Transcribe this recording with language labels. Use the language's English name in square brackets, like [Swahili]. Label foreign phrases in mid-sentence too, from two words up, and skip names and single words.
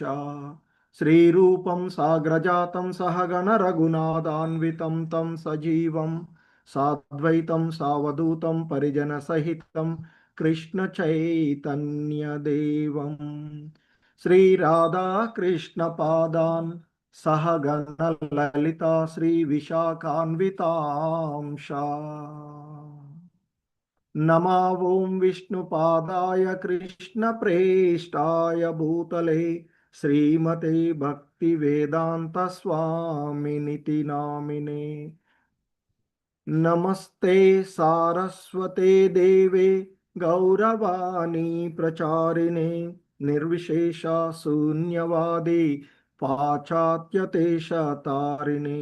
[Sanskrit] శ్రీరూపం సాగ్రజాతం సహగణ రఘునాథాన్వితం తం సజీవం సాద్వైతం సావధూతం పరిజన సహితం కృష్ణ చైతన్యదేవం శ్రీరాధాకృష్ణ పాదాన్ సహగణ లలితా శ్రీ విశాఖాన్వితాంశ. नमा ओं विष्णुपादाय कृष्णप्रेष्ठाय भूतले श्रीमते भक्तिवेदान्तस्वामिनिति नामिने। नमस्ते सारस्वते देवे गौरवाणी प्रचारिणे निर्विशेष शून्यवादी पाश्चात्यदेशतारिणे।